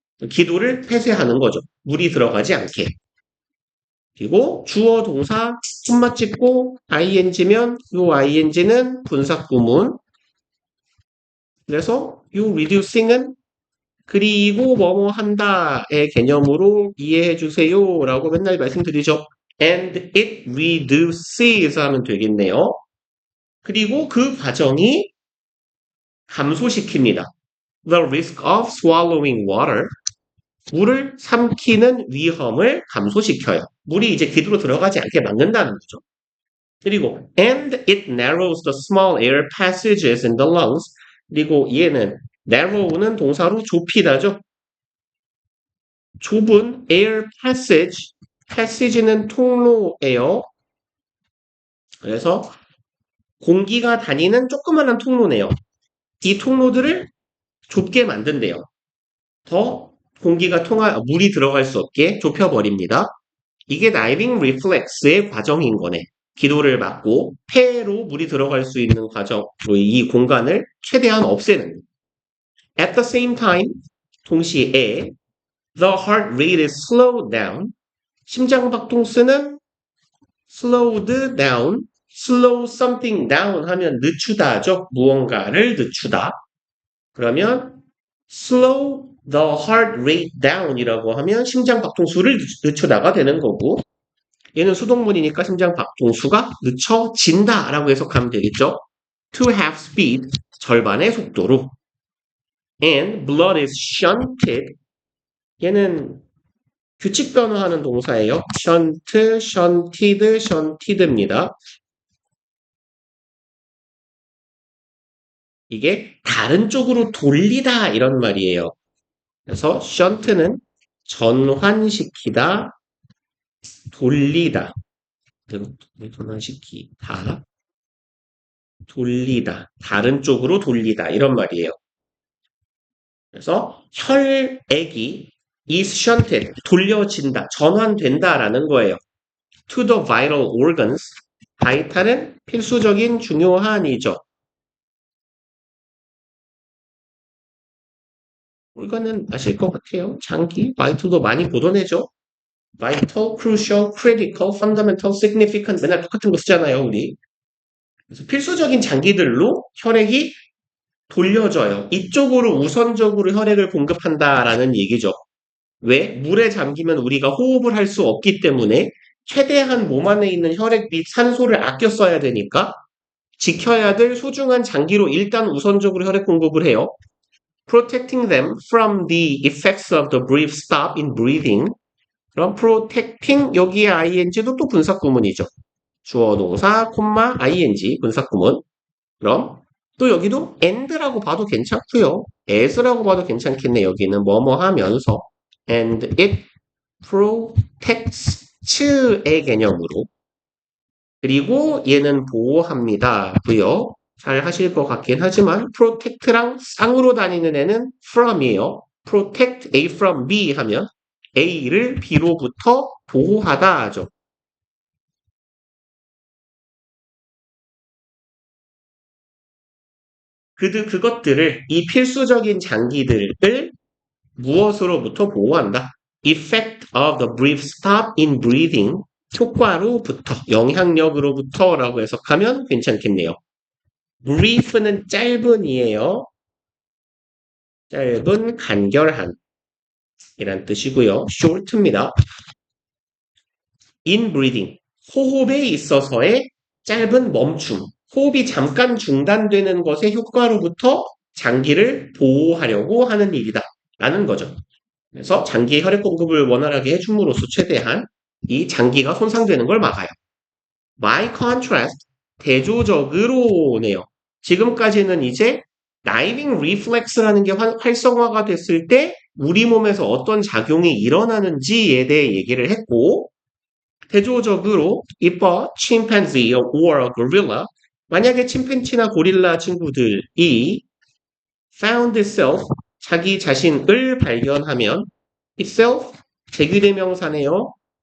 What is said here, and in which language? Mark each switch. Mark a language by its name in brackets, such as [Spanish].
[Korean] 기도를 폐쇄하는 거죠. 물이 들어가지 않게. 그리고 주어 동사 손맛 찍고 ing면 이 ing는 분사구문. 그래서 이 reducing은 그리고 뭐뭐 한다의 개념으로 이해해 주세요라고 맨날 말씀드리죠. [English] And it reduces [Korean] 하면 되겠네요. 그리고 그 과정이 감소시킵니다. [English] The risk of swallowing water. [Korean] 물을 삼키는 위험을 감소시켜요. 물이 이제 기도로 들어가지 않게 막는다는 거죠. 그리고 [English] and it narrows the small air passages in the lungs. [Korean] 그리고 얘는 narrow는 동사로 좁히다죠. 좁은 air passage, passage는 통로예요. 그래서 공기가 다니는 조그마한 통로네요. 이 통로들을 좁게 만든대요. 더 공기가 물이 들어갈 수 없게 좁혀버립니다. 이게 다이빙 리플렉스의 과정인 거네. 기도를 막고 폐로 물이 들어갈 수 있는 과정, 이 공간을 최대한 없애는. [English] At the same time, [Korean] 동시에 [English] the heart rate is slowed down. [Korean] 심장박동수는 slowed down, [English] slow something down [Korean] 하면 늦추다죠. 무언가를 늦추다. 그러면 [English] slow the heart rate down [Korean] 이라고 하면 심장박동수를 늦추다가 되는 거고 얘는 수동문이니까 심장박동수가 늦춰진다라고 해석하면 되겠죠. [English] To half speed, [Korean] 절반의 속도로. [English] And blood is shunted. [Korean] 얘는 규칙 변화하는 동사예요. [English] shunt, shunted, shunted입니다. [Korean] 이게 다른 쪽으로 돌리다 이런 말이에요. 그래서 shun트는 전환시키다, 돌리다, 전환시키다, 돌리다, 다른 쪽으로 돌리다 이런 말이에요. 그래서 혈액이 [English] is shunted, [Korean] 돌려진다, 전환된다라는 거예요. [English] To the vital organs, [Korean] 바이탈은 필수적인 중요한이죠. 이거는 아실 것 같아요. 장기, 바이탈도 많이 보던해죠. vital, crucial, critical, fundamental, significant 맨날 똑같은 거 쓰잖아요, 우리. 그래서 필수적인 장기들로 혈액이 돌려져요. 이쪽으로 우선적으로 혈액을 공급한다라는 얘기죠. 왜? 물에 잠기면 우리가 호흡을 할 수 없기 때문에 최대한 몸 안에 있는 혈액 및 산소를 아껴 써야 되니까 지켜야 될 소중한 장기로 일단 우선적으로 혈액 공급을 해요. [English] Protecting them from the effects of the brief stop in breathing. [Korean] 그럼 protecting 여기에 ing도 또 분사구문이죠. 주어 동사 콤마 ing 분사구문. 그럼 또 여기도 and라고 봐도 괜찮고요. as라고 봐도 괜찮겠네. 여기는 뭐뭐 하면서 [English] and it protects [Korean] 의 개념으로 그리고 얘는 보호합니다고요. 잘 하실 것 같긴 하지만 protect랑 쌍으로 다니는 애는 from이에요. [English] protect A from B [Korean] 하면 A를 B로부터 보호하다 하죠. 그것들을 이 필수적인 장기들을 무엇으로부터 보호한다? [English] Effect of the brief stop in breathing. [Korean] 효과로부터, 영향력으로부터라고 해석하면 괜찮겠네요. brief는 짧은이에요. 짧은, 간결한 이란 뜻이고요. short입니다. in breathing, 호흡에 있어서의 짧은 멈춤, 호흡이 잠깐 중단되는 것의 효과로부터 장기를 보호하려고 하는 일이다 라는 거죠. 그래서 장기 혈액 공급을 원활하게 해줌으로써 최대한 이 장기가 손상되는 걸 막아요. [English] By contrast, [Korean] 대조적으로네요. 지금까지는 이제 diving reflex라는 게 활성화가 됐을 때 우리 몸에서 어떤 작용이 일어나는지에 대해 얘기를 했고 대조적으로 [English] if a chimpanzee or a gorilla [Korean] 만약에 침팬지나 고릴라 친구들이 [English] found itself [Korean] 자기 자신을 발견하면 itself 제귀대명사네요.